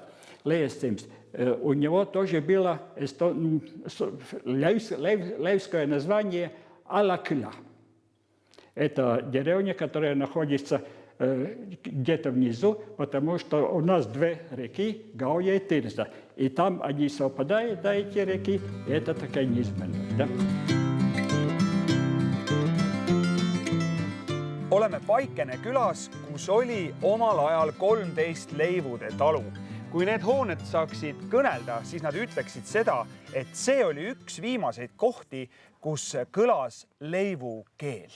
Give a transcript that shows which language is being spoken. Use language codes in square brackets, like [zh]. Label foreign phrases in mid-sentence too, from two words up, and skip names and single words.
[ru] Лейестимс, у него тоже было лейвское название Алакля. Это деревня, которая находится где-то внизу, потому что у нас две реки, Гауя и Тирза. И там они совпадают, да, эти реки, и это такая низменность, да? [et] Oleme Paikene külas, kus oli omal ajal 13 leivude talu. Kui need hooned saaksid kõnelda, siis nad ütleksid seda, et see oli üks viimaseid kohti, kus kõlas leivu keel.